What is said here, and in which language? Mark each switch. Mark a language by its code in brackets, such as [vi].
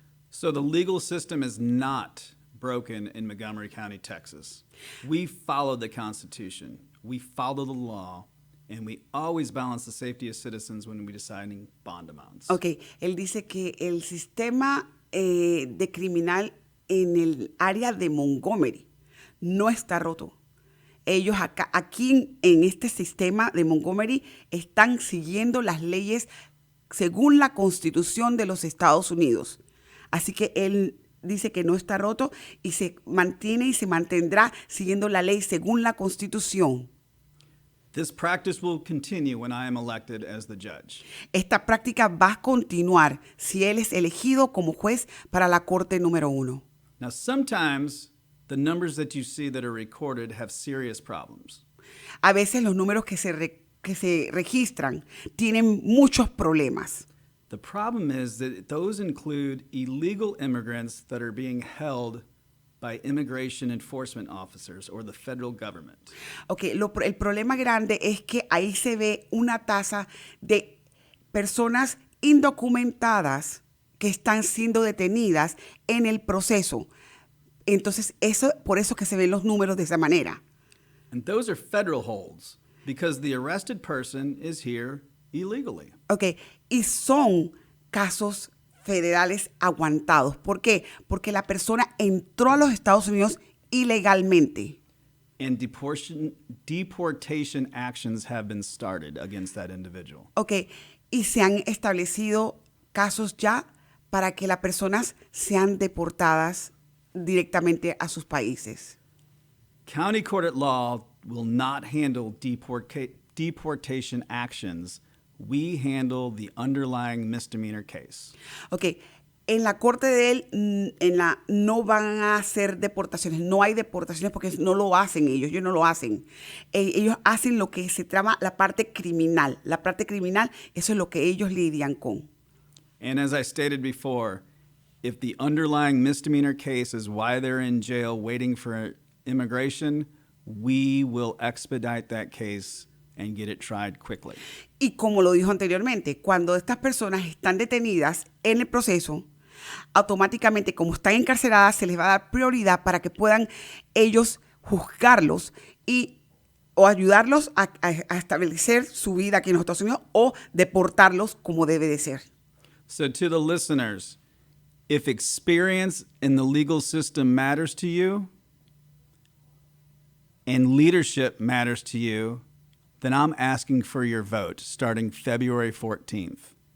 [en] So the legal system is not broken in Montgomery County, Texas. We follow the Constitution, we follow the law, and we always balance the safety of citizens when we're deciding bond amounts. [es] Ok, él dice que el sistema de criminal en el área de Montgomery no está roto. Ellos aquí en este sistema de Montgomery están siguiendo las leyes según la Constitución de los Estados Unidos. Así que él dice que no está roto y se mantiene y se mantendrá siguiendo la ley según la Constitución. [en] This practice will continue when I am elected as the judge. [es] Esta práctica va a continuar si él es elegido como juez para la Corte número 1. [en] Now, sometimes the numbers that you see that are recorded have serious problems. [es] A veces los números que se registran tienen muchos problemas. [en] The problem is that those include illegal immigrants that are being held by immigration enforcement officers or the federal government. [es] Okay, el problema grande es que ahí se ve una tasa de personas indocumentadas que están siendo detenidas en el proceso. Entonces, por eso que se ven los números de esa manera. [en] And those are federal holds because the arrested person is here illegally. [es] Okay, y son casos federales aguantados. ¿Por qué? Porque la persona entró a los Estados Unidos ilegalmente. [en] And deportation actions have been started against that individual. [es] Okay, y se han establecido casos ya para que las personas sean deportadas directamente a sus países. [en] County court at law will not handle deportation actions. We handle the underlying misdemeanor case. [es] Ok, en la corte de él no van a hacer deportaciones, no hay deportaciones porque no lo hacen ellos no lo hacen. Ellos hacen lo que se llama la parte criminal. La parte criminal, eso es lo que ellos lidian con. [en] And as I stated before, if the underlying misdemeanor case is why they're in jail waiting for immigration, we will expedite that case and get it tried quickly. [es] Y como lo dijo anteriormente, cuando estas personas están detenidas en el proceso, automáticamente, como están encarceladas, se les va a dar prioridad para que puedan ellos juzgarlos o ayudarlos a establecer su vida aquí en los Estados Unidos o deportarlos como debe de ser. [en] So to the listeners, if experience in the legal system matters to you and leadership matters to you, then I'm asking for your vote starting February 14th.